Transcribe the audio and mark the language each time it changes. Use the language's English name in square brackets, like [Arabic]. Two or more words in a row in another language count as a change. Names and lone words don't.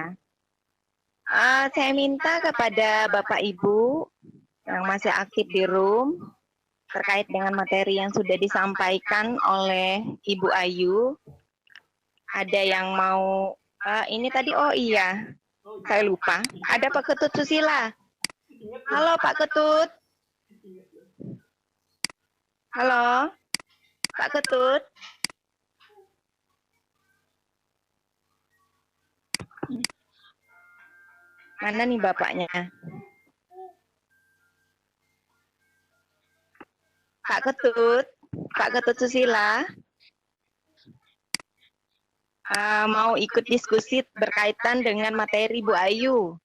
[Indonesian] Saya minta kepada Bapak Ibu yang masih aktif di room terkait dengan materi yang sudah disampaikan oleh Ibu Ayu. Ada yang mau ini tadi, oh iya, saya lupa. Ada Pak Ketut Susila. Halo Pak Ketut. Halo Pak Ketut. Mana nih bapaknya? Pak Ketut Susila, mau ikut diskusi berkaitan dengan materi Bu Ayu.